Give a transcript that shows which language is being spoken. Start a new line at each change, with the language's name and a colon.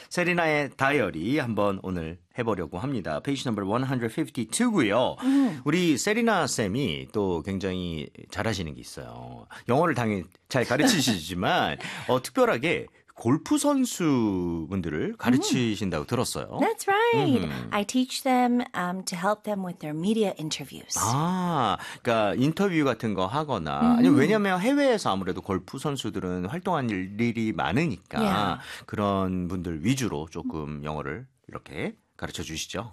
Korean: 세리나의 다이어리 한번 오늘 해보려고 합니다.
English: Page number 152고요.
Korean: 우리 세리나 쌤이 또 굉장히 잘하시는 게 있어요. 영어를 당연히 잘 가르치시지만 특별하게 골프 선수분들을 가르치신다고 들었어요.
English: That's right. I teach them to help them with their media interviews.
Korean: 아, 그러니까 인터뷰 같은 거 하거나 아니면 왜냐면 해외에서 아무래도 골프 선수들은 활동한 일이 많으니까 그런 분들 위주로 조금 영어를 이렇게 가르쳐 주시죠.